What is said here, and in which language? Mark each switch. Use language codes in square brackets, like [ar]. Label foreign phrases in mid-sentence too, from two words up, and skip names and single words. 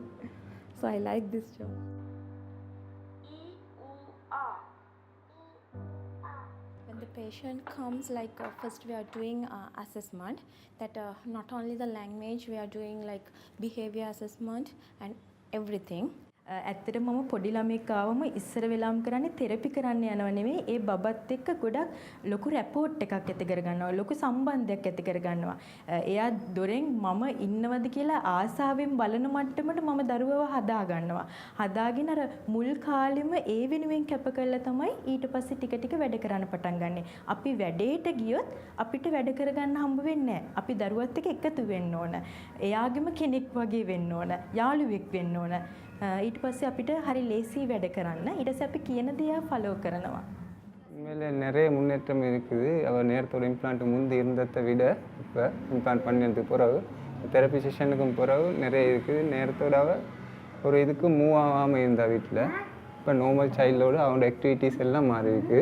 [en] So I like this job. When the patient comes, like first we are doing assessment, that not only the language, we are doing like behavior assessment and everything. [si] ඇත්තටම මම පොඩි ළමෙක් ආවම ඉස්සර වෙලාම කරන්නේ තෙරපි කරන්න යනව නෙවෙයි ඒ බබත් එක්ක ගොඩක් ලොකු රැපෝට් එකක් ඇති කරගන්නවා ලොකු සම්බන්ධයක් ඇති කරගන්නවා එයා දොරෙන් මම ඉන්නවද කියලා ආසාවෙන් බලන මට්ටමට මම දරුවව හදා ගන්නවා හදාගෙන අර මුල් කාලෙම ඒ වෙනුවෙන් කැප කරලා තමයි ඊට පස්සේ ටික ටික වැඩ කරන්න පටන් ගන්නෙ අපි වැඩේට ගියොත් අපිට වැඩ කරගන්න හම්බ වෙන්නේ නැහැ අපි දරුවත් එක්ක එකතු වෙන්න ඕන එයාගෙම කෙනෙක් වගේ වෙන්න ඕන යාළුවෙක් වෙන්න ඕන ඊට පස්සේ අපිට හරි ලේසි වැඩ කරන්න ඊට පස්සේ අපි කියන දේ ஃபாலோ කරනවා [ta] உண்மையிலே நிறைய முன்னேற்றம் இருக்குது அவர் நேரத்தோட இம்ப்ளான்ட் முந்தி இருந்ததை விட இப்போ இம்ப்ளான்ட் பண்ணதுக்கு பிறகு [en] therapy session [ta] பிறகு நிறைய இருக்குது நேரத்தோட அவள் ஒரு இதுக்கு மூவ் ஆகாமல் இருந்தா வீட்டில் இப்போ [en] normal child [ta] அவனோட ஆக்டிவிட்டீஸ் எல்லாம் மாறி இருக்குது